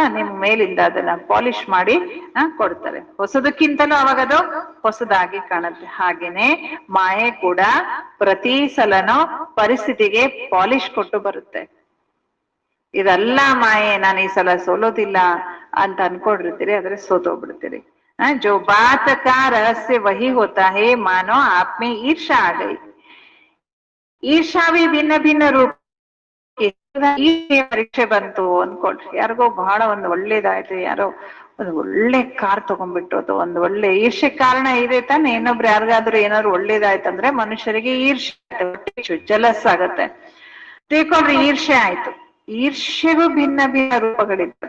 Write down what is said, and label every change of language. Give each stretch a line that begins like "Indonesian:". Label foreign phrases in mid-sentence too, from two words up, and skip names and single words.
Kannada: ನಿಮ್ ಮೇಲಿಂದ ಅದನ್ನ ಪಾಲಿಶ್ ಮಾಡಿ ಕೊಡ್ತಾರೆ. ಹೊಸದಕ್ಕಿಂತಲೂ ಅವಾಗದು ಹೊಸದಾಗಿ ಕಾಣುತ್ತೆ. ಹಾಗೇನೆ ಮಾಯೆ ಕೂಡ ಪ್ರತಿ ಸಲನೂ ಪರಿಸ್ಥಿತಿಗೆ ಪಾಲಿಶ್ ಕೊಟ್ಟು ಬರುತ್ತೆ. ಇದೆಲ್ಲ ಮಾಯೆ, ನಾನು ಈ ಸಲ ಸೋಲೋದಿಲ್ಲ ಅಂತ ಅನ್ಕೊಂಡಿರ್ತೀರಿ, ಆದ್ರೆ ಸೋತೋಗ್ಬಿಡ್ತೀರಿ.
Hindi: जो बात का रहस्य वही होता है मानो आप में ईर्षा आ गई. ईर्षा भी भिन्न भिन्न रूप.
Kannada: ಈ ಪರೀಕ್ಷೆ ಬಂತು ಅನ್ಕೊಳ್ರಿ, ಯಾರಿಗೋ ಬಹಳ ಒಂದು ಒಳ್ಳೇದಾಯ್ತು, ಯಾರೋ ಒಂದು ಒಳ್ಳೆ ಕಾರ್ ತಗೊಂಡ್ಬಿಟ್ಟು ಅಥವಾ ಒಂದು ಒಳ್ಳೆ ಈರ್ಷೆ ಕಾರಣ ಇದೆ ತಾನೆ. ಇನ್ನೊಬ್ರು ಯಾರಿಗಾದ್ರೂ ಏನಾದ್ರು ಒಳ್ಳೇದಾಯ್ತಂದ್ರೆ ಮನುಷ್ಯರಿಗೆ ಈರ್ಷೆ ಜಲಸ್ ಆಗತ್ತೆ. ತಿಳ್ಕೊಳ್ರಿ, ಈರ್ಷೆ ಆಯ್ತು. ಈರ್ಷೆಗೂ ಭಿನ್ನ ಭಿನ್ನ ರೂಪಗಳಿರ್ತವೆ.